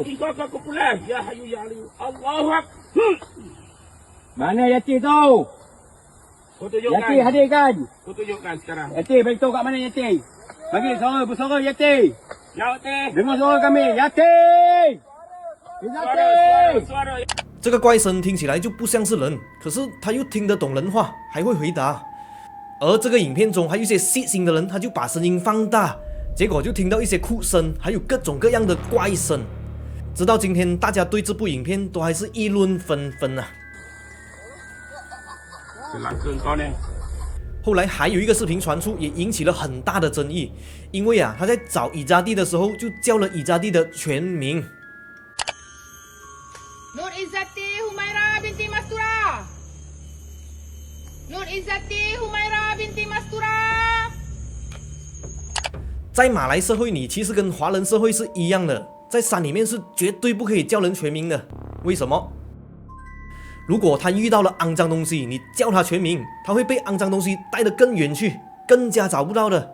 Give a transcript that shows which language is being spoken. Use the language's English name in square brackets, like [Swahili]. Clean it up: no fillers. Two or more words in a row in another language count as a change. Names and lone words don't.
[Malay] Kau pulang. [Arabic] Ya hayu ya aliyu. Allahu Akbar. [Malay] Mana Yati tu? Kau tunjukkan. Yati hadirkan. Kau tunjukkan sekarang. Yati, beritahu kat mana Yati? Bagi suara, bersuara Yati. Ya, Yati. Dengar suara kami. Yati! Yati! [Chinese] 这个怪声听起来就不像是人，可是他又听得懂人话，还会回答。而这个影片中还有一些细心的人，他就把声音放大，结果就听到一些哭声，还有各种各样的怪声。直到今天，大家对这部影片都还是议论纷纷啊。后来还有一个视频传出，也引起了很大的争议，因为他在找伊扎蒂的时候就叫了伊扎蒂的全名。 [Malay] Nur Izzati Humaira binti Mastura. Nur Izzati Humaira binti Mastura. [Chinese] 在马来社会里，其实跟华人社会是一样的，在山里面是绝对不可以叫人全名的。为什么？如果他遇到了肮脏东西，你叫他全名，他会被肮脏东西带得更远去，更加找不到的。